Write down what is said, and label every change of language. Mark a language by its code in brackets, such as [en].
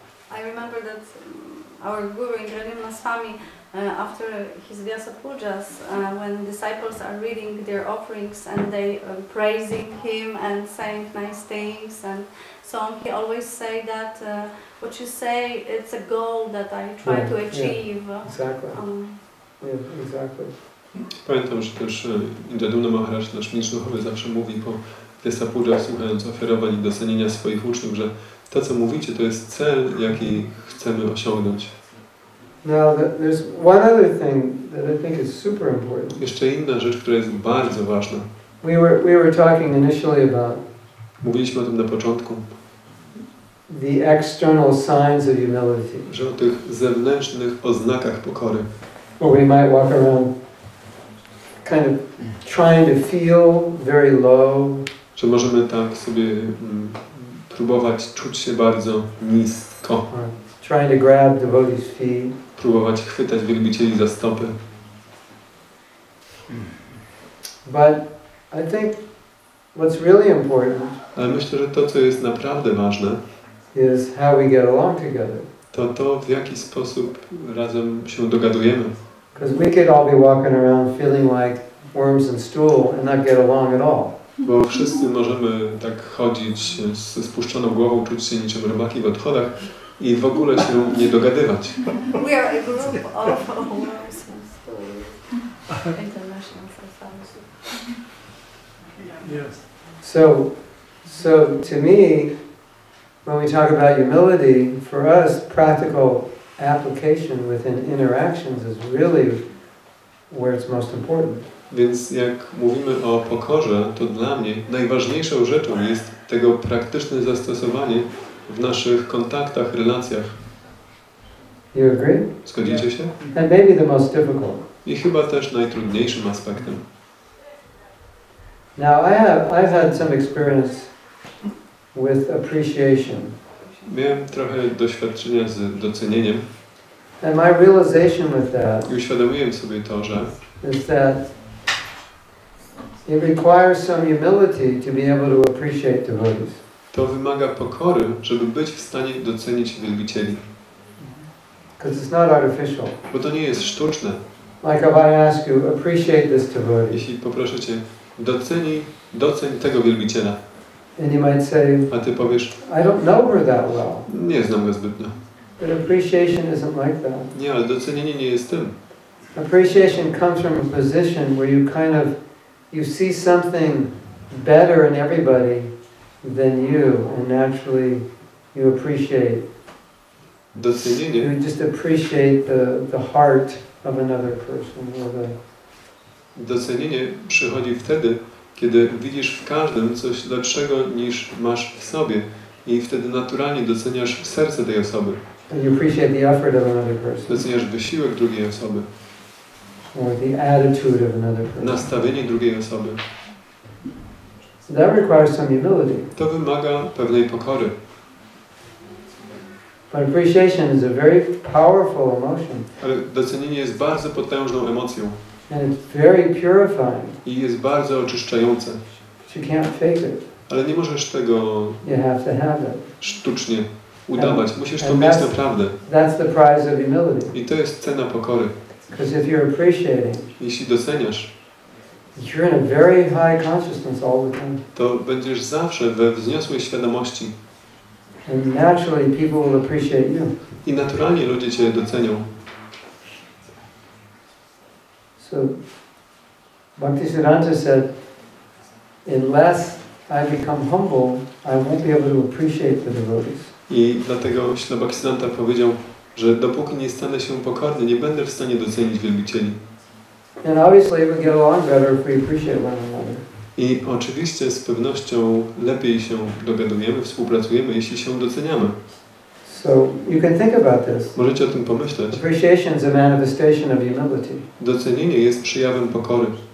[en] I remember that our Guru Indranima Swami, after his Vyasa Pujas, when disciples are reading their offerings and they praising him and saying nice things and so on, he always say that what you say, it's a goal that I try to achieve. Yeah, exactly. Yeah, exactly. [pl] Pamiętam, że też Indraduna Maharaj, nasz mistrz duchowy, zawsze mówi po Vyasa Puja, słuchając ofiarowań i docenienia swoich uczniów, że to, co mówicie, to jest cel, jaki chcemy osiągnąć. [en] Now, there's one other thing that I think is super important. [pl] Jeszcze inna rzecz, która jest bardzo ważna. [en] We were talking initially about [pl] mówiliśmy o tym na początku. [en] The external signs of humility. [pl] Że o tych zewnętrznych oznakach pokory. [en] Or we might walk around kind of trying to feel very low. [pl] Że możemy tak sobie próbować czuć się bardzo nisko. [en] Trying to grab devotees' feet. [pl] Próbować chwytać wielbicieli za stopy. [en] But I think what's really important [pl] Ale myślę, że to, co jest naprawdę ważne, [en] is how we get along together. [pl] to w jaki sposób razem się dogadujemy. [en] Because we could all be walking around feeling like worms in stool and not get along at all. [pl] Bo wszyscy możemy tak chodzić ze spuszczoną głową, czuć się niczym robaki w odchodach i w ogóle się nie dogadywać. [en] We are a group of worms and stools. International society. Yes. So to me, when we talk about humility, for us, practical application within interactions is really where it's most important. [pl] Więc jak mówimy o pokorze, to dla mnie najważniejszą rzeczą jest tego praktyczne zastosowanie w naszych kontaktach, relacjach. [en] You agree? [pl] Zgodzicie się? [en] And maybe the most difficult. [pl] I chyba też najtrudniejszym aspektem. [en] Now I've had some experience with appreciation. [pl] Miałem trochę doświadczenia z docenieniem [en] And my realization with that [pl] i uświadomiłem sobie to, że [en] is that it requires some humility to be able to appreciate devotees. [pl] to wymaga pokory, żeby być w stanie docenić wielbicieli. [en] Because it's not artificial. [pl] Bo to nie jest sztuczne. [en] Like if I ask you, appreciate this devotee. [pl] Jeśli poproszę Cię, doceń tego wielbiciela, [en] And you might say, [pl] a Ty powiesz, [en] I don't know her that well. [pl] nie znam go zbytnio. [en] But appreciation isn't like that. [pl] Nie, ale docenienie nie jest tym. [en] Appreciation comes from a position where you see something better in everybody than you, and naturally you appreciate. [pl] Docenienie [en] You just appreciate the heart of another person. Or [pl] Docenienie przychodzi wtedy, kiedy widzisz w każdym coś lepszego niż masz w sobie i wtedy naturalnie doceniasz serce tej osoby. [en] and you appreciate the effort of another person. [pl] Doceniasz wysiłek drugiej osoby, [en] Or the attitude of another person. [pl] nastawienie drugiej osoby. [en] So that requires some humility. [pl] To wymaga pewnej pokory. [en] But appreciation is a very powerful emotion. [pl] Ale docenienie jest bardzo potężną emocją [en] And it's very purifying. [pl] i jest bardzo oczyszczające. [en] But you can't fake it. [pl] Ale nie możesz tego [en] You have to have it. [pl] sztucznie udawać. Musisz to [en] And [pl] mieć [en] that's- [pl] naprawdę. [en] That's the prize of humility. [pl] I to jest cena pokory. [en] Because if you're appreciating, [pl] Jeśli doceniasz, [en] you're in a very high consciousness all the time. [pl] to będziesz zawsze we wzniosłej świadomości. [en] And naturally people will appreciate you. [pl] I naturalnie ludzie Cię docenią. [en] So Bhaktisiddhanta said, unless I become humble, I won't be able to appreciate the devotees. [pl] I dlatego Śla Bhaktisiddhanta powiedział, że dopóki nie stanę się pokorny, nie będę w stanie docenić wielbicieli. [en] And obviously we get along better if we appreciate one another. [pl] I oczywiście z pewnością lepiej się dogadujemy, współpracujemy, jeśli się doceniamy. [en] So you can think about this. [pl] Możecie o tym pomyśleć. [en] Appreciation is a manifestation of humility. [pl] Docenienie jest przejawem pokory